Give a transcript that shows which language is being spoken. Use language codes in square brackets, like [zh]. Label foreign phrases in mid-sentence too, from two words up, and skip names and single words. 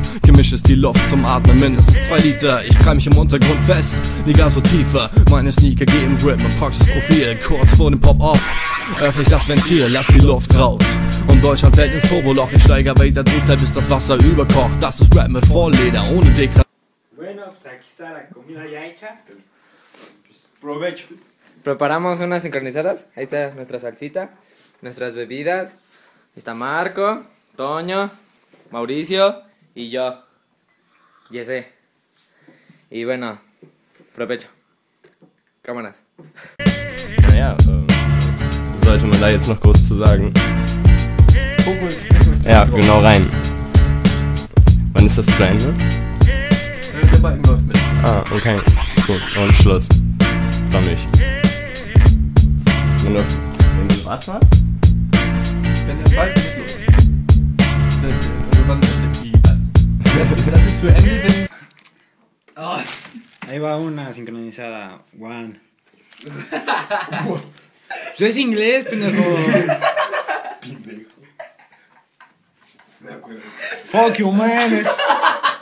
[de] Gemisch ist die Luft zum Atmen, mindestens 2 Liter. Ich krall mich im Untergrund fest, Liga so tiefer. Meine Sneaker geben Grip und Praxisprofil. Kurz vor dem Pop-Off öffne ich das Ventil, lass die Luft raus. Und Deutschland fällt ins Turboloch. Ich steige weiter Drehzeit, bis das Wasser überkocht. Das ist Rap mit Vollleder, ohne Dekra. [es] Bueno, pues aquí está la comida ya hecha. Pues provecho. Preparamos unas sincronizadas. Ahí está nuestra salsita, nuestras bebidas. Ahí está Marco, Toño, Mauricio y yo. Yese. Y bueno, provecho. Cámaras. [de] Naja, was sollte man da jetzt noch groß zu sagen? Ja, genau rein. Wann ist das zu Ende? Der Balken läuft mit. Ah, okay. Gut, und Schluss. Dann nicht. Wenn du was machst? Wenn der Balken mitläuft. Also wann ist die was? Das ist für Ende, wenn... [es] Ahí va una sincronizada. One. Eso es inglés, pendejo. De acuerdo. [en] Fuck you, man.